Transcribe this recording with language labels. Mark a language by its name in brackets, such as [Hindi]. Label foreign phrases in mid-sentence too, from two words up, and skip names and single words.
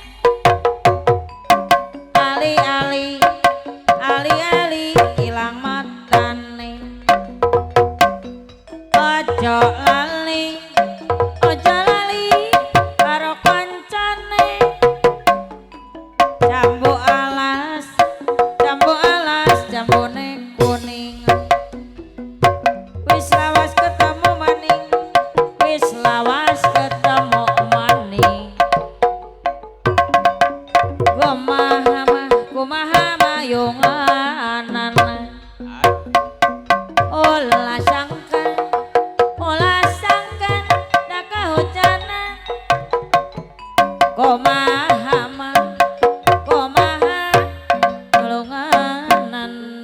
[Javanese] ali-ali ilang matane ojo lali karo kancane jambu alas jambune kuning wis lawas ketemu maning [Sundanese] kumaha mayunganan olah sangkan dak kahujanan kumaha nulunganan